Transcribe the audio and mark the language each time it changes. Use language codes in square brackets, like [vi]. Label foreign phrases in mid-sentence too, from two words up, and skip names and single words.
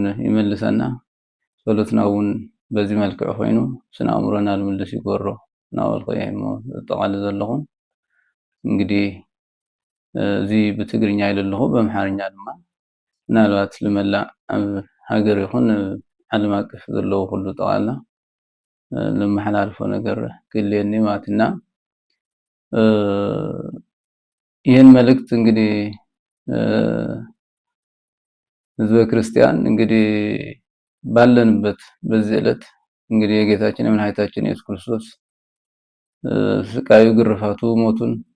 [ti] ይመልሰና ጸሎትና እውን በዚ መልክዕ ኮይኑ ስነ ኣእምሮና ልምልስ ይገብሮ እናበልኩ እየ እሞ ዘጠቃልል ዘለኹ። እንግዲህ እዚ ብትግርኛ ኢለ ኣለኹ በአምሓርኛ ድማ ምናልባት ልመላእ ኣብ ሃገር ይኹን ዓለም ኣቀፍ ዘለዎ ኩሉ ጠቕላላ ለመሓላልፎ ነገር ክህልየኒ ማለት እና [am] ይህን መልእክት እንግዲህ ህዝበ ክርስቲያን እንግዲህ ባለንበት በዚህ ዕለት እንግዲህ የጌታችን የመድኃኒታችን ኢየሱስ ክርስቶስ ስቃዩ፣ ግርፋቱ፣ ሞቱን